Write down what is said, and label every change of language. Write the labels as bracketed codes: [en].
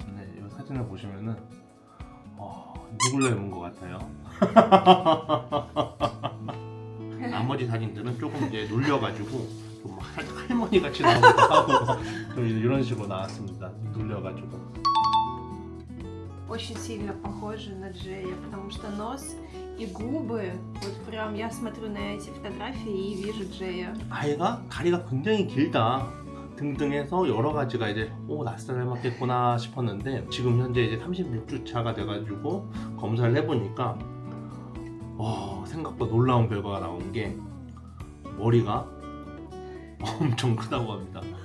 [ko] 네, 이 사진을 보시면은 누굴 닮은 것 같아요. 나머지 사진들은 조금 이제 눌려가지고 좀 할머니 같이 나오기도 하고 좀 이런 식으로 나왔습니다. 눌려가지고. [ru] Очень сильно похожа на Джея, потому что нос и губы, вот прям я смотрю на эти фотографии и вижу Джея. [ko] 아이가 다리가 굉장히 길다 등등해서 여러 가지가 이제 나스타 닮았겠구나 싶었는데, 지금 현재 이제 36주 차가 돼가지고 검사를 해보니까 생각보다 놀라운 결과가 나온 게 머리가 엄청 크다고 합니다.